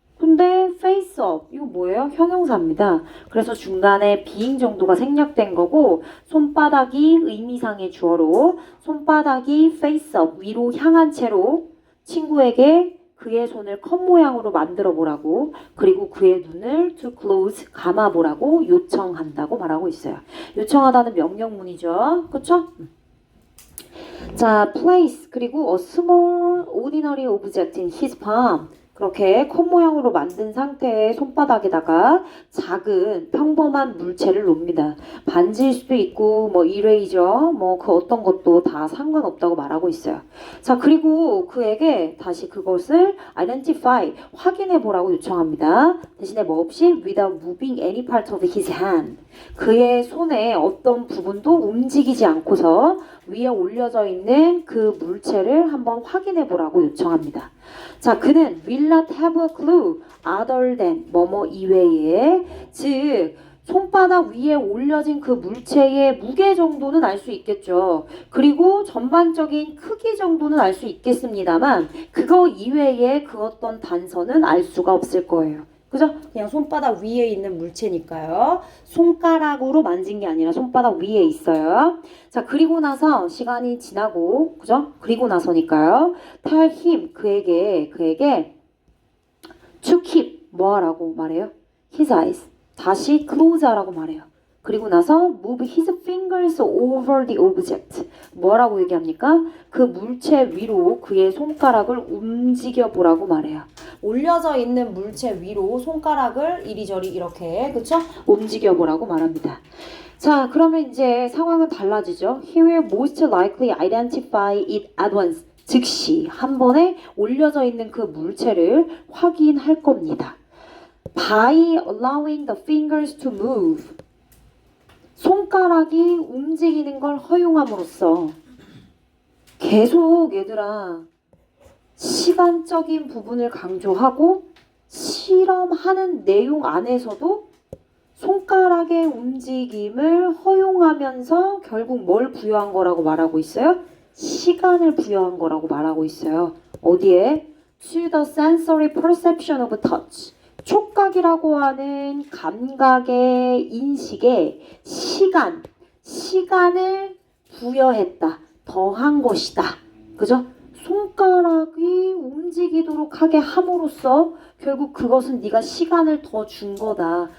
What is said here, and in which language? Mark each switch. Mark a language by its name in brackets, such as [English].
[Korean] 근데 face up, 이거 뭐예요? 형용사입니다. 그래서 중간에 being 정도가 생략된 거고 손바닥이 의미상의 주어로 손바닥이 face up, 위로 향한 채로 친구에게 그의 손을 컵 모양으로 만들어 보라고 그리고 그의 눈을 to close, 감아 보라고 요청한다고 말하고 있어요. 요청하다는 명령문이죠. 그쵸? [English] 자, place, 그리고 a small ordinary object in his palm. [Korean] 그렇게 컵 모양으로 만든 상태의 손바닥에다가 작은 평범한 물체를 놓습니다. 반지일 수도 있고 뭐 이레이저 뭐 그 어떤 것도 다 상관없다고 말하고 있어요. 자, 그리고 그에게 다시 그것을 identify 확인해 보라고 요청합니다. [English] 대신에 뭐 없이 without moving any part of his hand. [Korean] 그의 손의 어떤 부분도 움직이지 않고서 위에 올려져 있는 그 물체를 한번 확인해 보라고 요청합니다. 자, 그는 will not have a clue other than 뭐뭐 이외에, 즉 손바닥 위에 올려진 그 물체의 무게 정도는 알 수 있겠죠. 그리고 전반적인 크기 정도는 알 수 있겠습니다만 그거 이외에 그 어떤 단서는 알 수가 없을 거예요. 그죠? 그냥 손바닥 위에 있는 물체니까요. 손가락으로 만진 게 아니라 손바닥 위에 있어요. 자, 그리고 나서 시간이 지나고, 그죠? 그리고 나서니까요. tell him, 그에게 to keep, 뭐 하라고 말해요? [English] his eyes. [Korean] 다시 close 하라고 말해요. [English] 그리고 나서 move his fingers over the object. [Korean] 뭐라고 얘기합니까? 그 물체 위로 그의 손가락을 움직여 보라고 말해요. 올려져 있는 물체 위로 손가락을 이리저리 이렇게, 그쵸? 움직여 보라고 말합니다. 자, 그러면 이제 상황은 달라지죠. [English] He will most likely identify it at once. [Korean] 즉시 한 번에 올려져 있는 그 물체를 확인할 겁니다. [English] By allowing the fingers to move. [Korean] 손가락이 움직이는 걸 허용함으로써 계속 얘들아 시간적인 부분을 강조하고 실험하는 내용 안에서도 손가락의 움직임을 허용하면서 결국 뭘 부여한 거라고 말하고 있어요? 시간을 부여한 거라고 말하고 있어요. 어디에? [English] To the sensory perception of touch. [Korean] 촉각이라고 하는 감각의 인식에 시간을 부여했다. 더한 것이다. 그죠? 손가락이 움직이도록 하게 함으로써 결국 그것은 네가 시간을 더 준 거다.